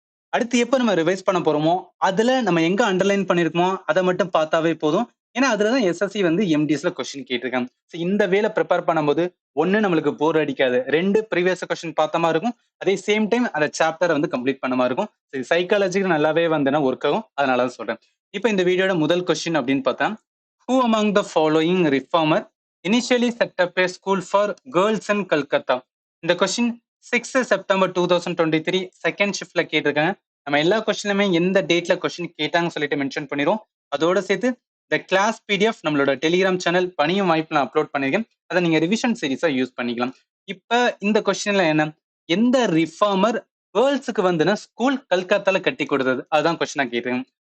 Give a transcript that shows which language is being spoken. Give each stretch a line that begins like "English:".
Tamil: அடுத்து எப்ப நம்ம ரிவைஸ் பண்ண போறோமோ அதுல நம்ம எங்க அண்டர்லைன் பண்ணிருக்கோமோ அதை மட்டும் பார்த்தாவே போதும். ஏன்னா அதுலதான் எஸ்எஸ்சி வந்து எம்டிஎஸ்ல கொஸ்டின் கேட்டிருக்காங்க. So இந்த வேலை ப்ரிப்பேர் பண்ணும்போது ஒண்ணு நம்மளுக்கு போர் அடிக்காது, ரெண்டு ப்ரீவியஸ் கொஸ்டின் பார்த்த மாதிரி இருக்கும், அதே சேம் டைம் அந்த சாப்டரை வந்து கம்ப்ளீட் பண்ண மாதிரி இருக்கும். சைக்காலஜிக்கு நல்லாவே வந்து ஒர்க் ஆகும். அதனாலதான் சொல்றேன். இப்போ இந்த வீடியோட முதல் கொஸ்டின் அப்படின்னு பார்த்தா,
English: who among the following reformer initially set up a school for girls in Calcutta?
Tamil: இந்த கொஸ்டின் 6 செப்டம்பர் 2023 செகண்ட் ஷிஃப்ட்ல கேட்டிருக்காங்க. நம்ம எல்லா கொஸ்டினுமே எந்த டேட்ல கொஸ்டின் கேட்டாங்கன்னு சொல்லிட்டு மென்ஷன் பண்ணிடுவோம். அதோட சேர்த்து இந்த கிளாஸ் பிடிஎஃப் நம்மளோட டெலிகிராம் சேனல் பணியும் வாய்ப்பு நான் அப்லோட் பண்ணியிருக்கேன். அதை நீங்க ரிவிஷன் சீரீஸா யூஸ் பண்ணிக்கலாம். இப்ப இந்த கொஸ்டின்ல என்ன, எந்த ரிஃபார்மர் கேர்ள்ஸுக்கு வந்துன்னா ஸ்கூல் கல்கத்தால கட்டி கொடுத்தது, அதுதான் கொஸ்டினா கேட்டிருக்காங்க.